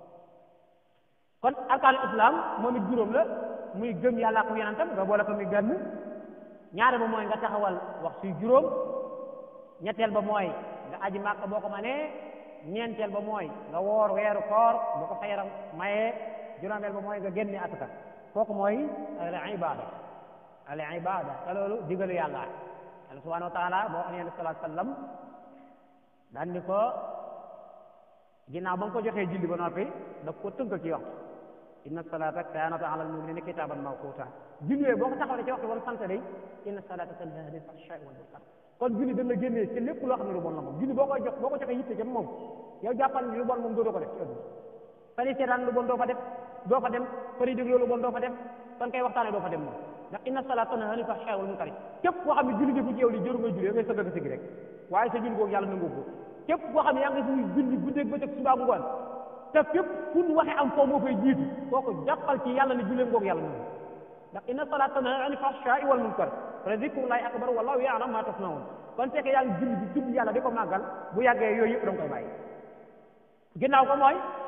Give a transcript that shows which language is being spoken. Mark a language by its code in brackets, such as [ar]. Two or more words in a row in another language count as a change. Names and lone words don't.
[wo] kon [ar] أركان إسلام [wo] moom it juróom la muy gëm yàlla ak yonentam nga boole ko muy benn ñaare ba mooy nga taxawal wax suy juróom ñetteel ba mooy nga aji màkk boo ko manee ñeenteel ba mooy nga woor weeru koor boo ko sa yaram mayee juróomeel ba mooy nga génne asaka kooku mooy [ar] العبادة [wo] te loolu digalu yàlla yàlla [ar] سبحانه وتعالى [wo] moo xam ne [ar] صلى الله عليه وسلم [wo] daan ni ko ginnaaw ba nga ko joxee julli ba noppi daf ko tënkal ci waxtu [ar] إن الصلاة كانت على المؤمنين كتابا موقوتا [wo] julli boo ko taxawlee ci waxtu wala sant day [ar] إن الصلاة تنهى عن الفحشاء والمنكر [wo] kon julli dana génnee ci lépp loo xam ne lu bon la moom julli boo koy jox boo ko joxee yitte jëm moom yow jàppal ni lu bon moom doo ko def ci ëdduna fani seetaan lu bon doo fa def doo fa dem fani déglu lu bon doo fa def fan kay waxtaane doo fa dem moom ndax [ar] إن الصلاة تنهى عن الفحشاء والمنكر [wo] képp koo xam ne julli defu ci yow li jëru ngay julli ngay sëgg sigi rek waaye sa julli googu yàlla nangu ko képp koo xam ne yaa ngi suñu julli guddeeg bëccëg suba ngoon te fépp fu ñu waxee am foo moo fay jiitu kooku jàppal ci yàlla ne julleem googu yàlla nangu ndax [ar] إن الصلاة تنهى عن الفحشاء والمنكر ولذكر الله أكبر والله يعلم ما تصنعون [wo] kon fekk yaa ngi julli di tudd yàlla di ko màggal bu yàggee yooyu yëpp da nga koy bàyyi ginnaaw ko mooy